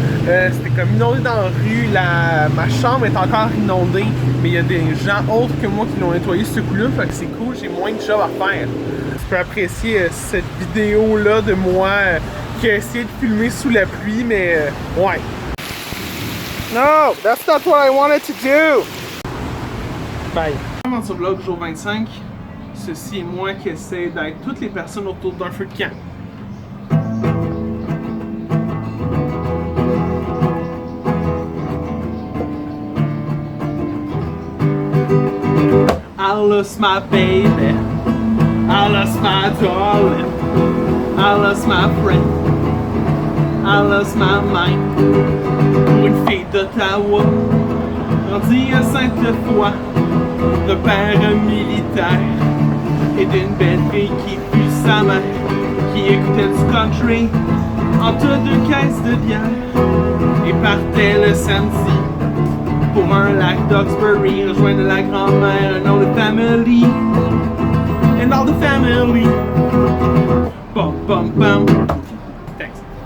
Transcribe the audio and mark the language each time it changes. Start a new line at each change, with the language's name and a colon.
French: C'était comme inondé dans la rue, ma chambre est encore inondée, mais il y a des gens autres que moi qui l'ont nettoyé ce coup-là, fait que c'est cool, j'ai moins de job à faire. Tu peux apprécier cette vidéo-là de moi qui a essayé de filmer sous la pluie, mais ouais.
English: No, that's not what I wanted to do.
French: Bye. Aventure Vlog jour 25. Ceci est moi qui essaie d'être toutes les personnes autour d'un feu de camp.
English: I lost my baby, I lost my darling, I lost my friend, I lost my mind.
French: Pour une fille d'Ottawa, grandie à Sainte-Foy, de père militaire et d'une belle fille qui fut sa mère, qui écoutait du country entre 2 caisses de bière et partait le samedi pour un lac d'Oxbury, rejoindre la grand-mère,
English: and all the family,
French: and all the family. Bum bum bum. Thanks.